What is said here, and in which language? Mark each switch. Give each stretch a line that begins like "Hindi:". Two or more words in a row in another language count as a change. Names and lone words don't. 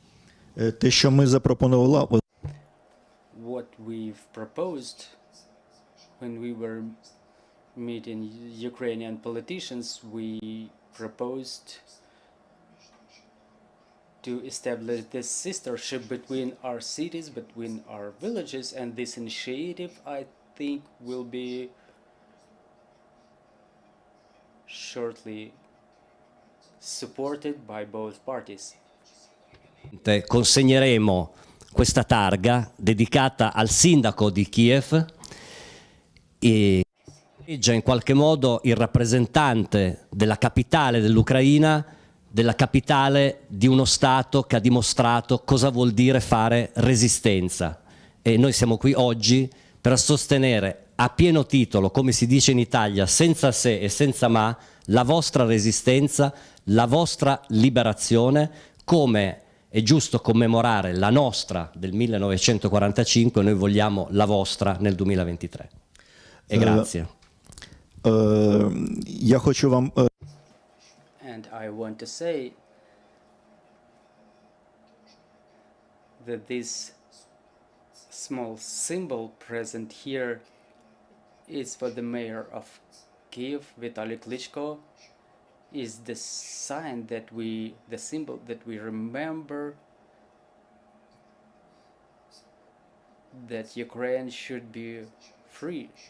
English: What we've proposed when we were meeting Ukrainian politicians, we proposed to establish this sistership between our cities, between our villages, and this initiative, I think, will be shortly supported by both parties.
Italian: Consegneremo questa targa dedicata al sindaco di Kiev e in qualche modo il rappresentante della capitale dell'Ucraina, della capitale di uno Stato che ha dimostrato cosa vuol dire fare resistenza. E noi siamo qui oggi per sostenere a pieno titolo, come si dice in Italia, senza se e senza ma, la vostra resistenza, la vostra liberazione, come è giusto commemorare la nostra del 1945, noi vogliamo la vostra nel 2023. E grazie.
Ukrainian: Я хочу вам
English: And I want to say that this small symbol present here is for the mayor of Kyiv, Vitaly Klitschko, is the sign that the symbol that we remember that Ukraine should be free.